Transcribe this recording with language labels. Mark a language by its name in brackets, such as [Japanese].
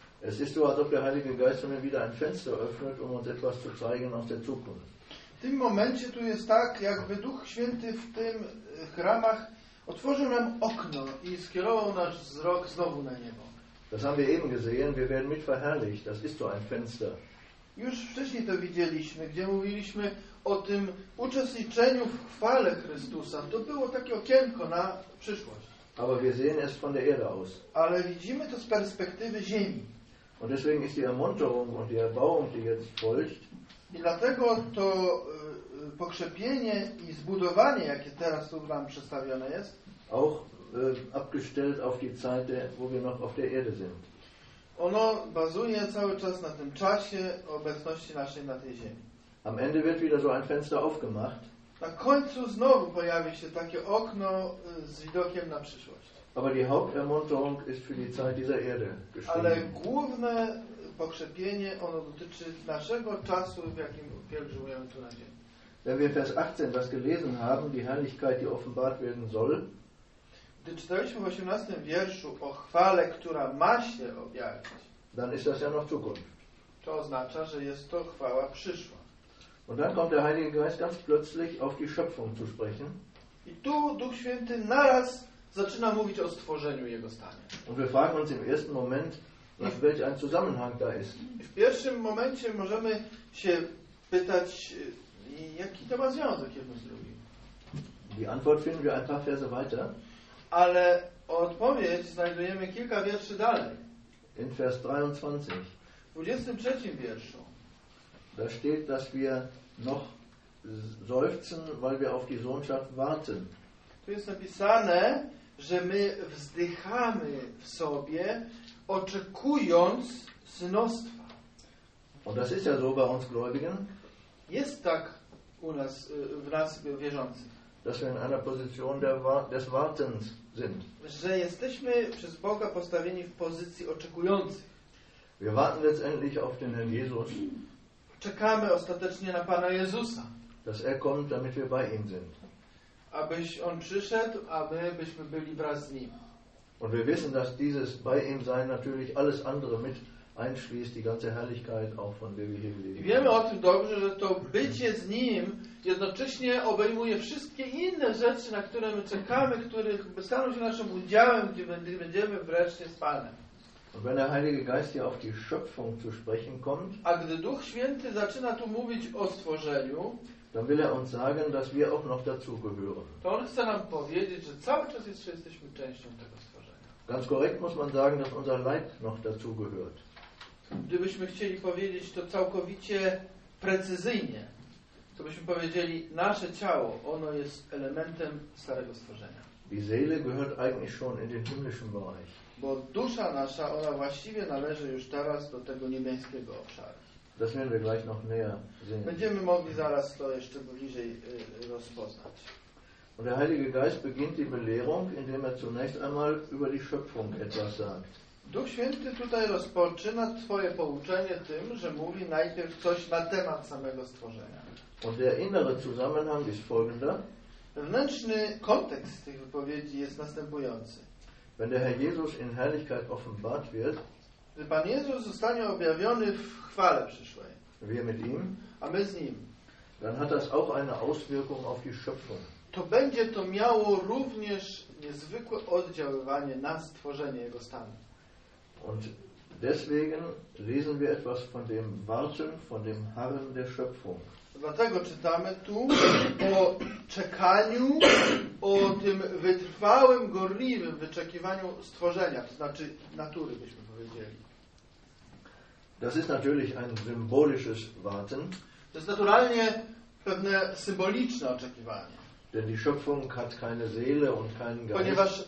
[German] Es ist so, als ob der Heilige Geist mir wieder ein Fenster öffnet, um uns etwas zu zeigen aus der Zukunft. [Polish] W tym momencie tu jest tak, jakby Duch Święty w tym ramach otworzył nam okno i skierował nasz wzrok znowu na niebo. [German] Das haben wir eben gesehen, wir werden mit verherrlicht, das ist so ein Fenster. [Polish] Już wcześniej to widzieliśmy, gdzie mówiliśmy o tym uczestniczeniu w chwale Chrystusa. To było takie okienko na przyszłość. [German] Aber wir sehen es von der Erde aus. [Polish] Ale widzimy to z perspektywy ziemi. [German] Und deswegen ist die Ermunterung und die Erbauung, die jetzt folgt, [Polish] i dlatego to pokrzepienie i zbudowanie, jakie teraz tu nam przedstawione jest, [German] auch abgestellt auf die Zeit, wo wir noch auf der Erde sind. [Polish] Ono bazuje cały czas na tym czasie obecności naszej na tej ziemi. [German] Am Ende wird wieder so ein Fenster aufgemacht. [Polish] Na końcu znowu pojawi się takie okno z widokiem na przyszłość. [German] Aber die Hauptermunterung ist für die Zeit dieser Erde geschrieben. [Polish] Ale główne pokrzepienie, ono dotyczy naszego czasu, w jakim pielgrzymujemy tu na ziemi. [German] Wenn wir Vers 18 das gelesen haben, die Herrlichkeit, die offenbart werden soll, [Polish] gdy czytaliśmy w 18 wierszu o chwale, która ma się objawić, [German] dann ist das ja noch Zukunft. [Polish] To oznacza, że jest to chwała przyszła. [German] Und dann kommt der Heilige Geist ganz plötzlich auf die Schöpfung zu sprechen. [Polish] I tu Duch Święty naraz zaczyna mówić o stworzeniu Jego stanie. [German] Und wir fragen uns im ersten Moment, welch ein Zusammenhang da ist. [Polish] W pierwszym momencie możemy się pytać, jaki to ma związek jedno z drugim. [German] Die Antwort finden wir ein paar Verse weiter. [Polish] Ale odpowiedź znajdujemy kilka wierszy dalej. [German] In Vers 23. [Polish] W 23 wierszu. [German] Da steht, dass wir noch seufzen, weil wir auf die Sohnschaft warten. [Polish] Tu jest napisane, że my wzdychamy w sobie, oczekując synostwa. [German] Und das ist ja so bei uns Gläubigen. [Polish] Jest tak u nas, w nas wierzących. [German] Dass wir in einer Position des Wartens sind. [Polish] Że jesteśmy przez Boga postawieni w pozycji oczekujących. [German] Wir warten letztendlich auf den Herrn Jesus. [Polish] Czekamy ostatecznie na Pana Jezusa. [German] Dass er kommt, damit wir bei ihm sind. [Polish] Abyś on przyszedł, aby byśmy byli wraz z nim. [German] Und wir wissen, dass dieses bei ihm sein natürlich alles andere mit einschließt, die ganze Herrlichkeit auch von der wir hier leben. [Polish] Wiemy o tym dobrze, że to bycie z nim jednocześnie obejmuje wszystkie inne rzeczy, na które my czekamy, których staną się naszym udziałem, gdy będziemy wreszcie z Panem. [German] Und wenn der Heilige Geist hier auf die Schöpfung zu sprechen kommt, [Polish] a gdy Duch Święty zaczyna tu mówić o stworzeniu, [German] dann will er uns sagen, dass wir auch noch dazugehören. [Polish] To on chce nam powiedzieć, że cały czas jeszcze jesteśmy częścią tego stworzenia. [German] Ganz korrekt muss man sagen, dass unser Leib noch dazugehört. [Polish] Gdybyśmy chcieli powiedzieć to całkowicie precyzyjnie, to byśmy powiedzieli, nasze ciało, ono jest elementem starego stworzenia. [German] Die Seele gehört eigentlich schon in den himmlischen Bereich. [Polish] Bo dusza nasza, ona właściwie należy już teraz do tego niebiańskiego obszaru. [German] Das werden wir gleich noch näher sehen. [Polish] Będziemy mogli zaraz to jeszcze bliżej rozpoznać. [German] Und der Heilige Geist beginnt die Belehrung, indem er zunächst einmal über die Schöpfung etwas sagt. [Polish] Duch Święty tutaj rozpoczyna swoje pouczenie tym, że mówi najpierw coś na temat samego stworzenia. [German] Und der innere Zusammenhang ist folgender. [Polish] Wewnętrzny kontekst tych wypowiedzi jest następujący. [German] Wenn der Herr Jesus in Herrlichkeit offenbart wird, [Polish] gdy Pan Jezus zostanie objawiony w chwale przyszłej, [German] wir mit ihm, [Polish] a my z nim, [German] dann hat das auch eine Auswirkung auf die Schöpfung. [Polish] To będzie to miało również niezwykłe oddziaływanie na stworzenie jego stanu. [German] Und deswegen lesen wir etwas von dem Warten, von dem Harren der Schöpfung. [Polish] Dlatego czytamy tu o czekaniu, o tym wytrwałym, gorliwym wyczekiwaniu stworzenia, to znaczy natury, byśmy powiedzieli. [German] Das ist natürlich ein symbolisches Warten. [Polish] To jest naturalnie pewne symboliczne oczekiwanie. [German] Denn die Schöpfung hat keine Seele und keinen Geist.